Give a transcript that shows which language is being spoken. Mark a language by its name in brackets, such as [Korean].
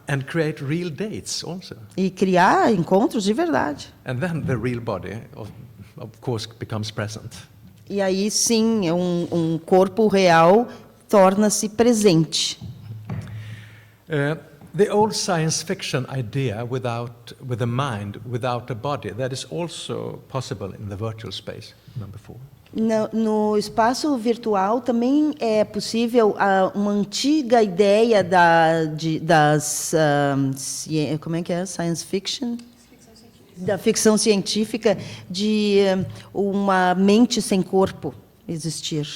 [English] And create real dates also. [Portuguese] E criar encontros de verdade. [English] And then the real body, of course, becomes present. [Portuguese] E aí, sim, um corpo real torna-se presente. [English] The old science fiction idea with a mind, without a body, that is also possible in the virtual space, number 4. [Portuguese] No espaço virtual também é possível uma antiga ideia das como é que é? [English] Science fiction? [Portuguese] Da ficção científica, de uma mente sem corpo existir.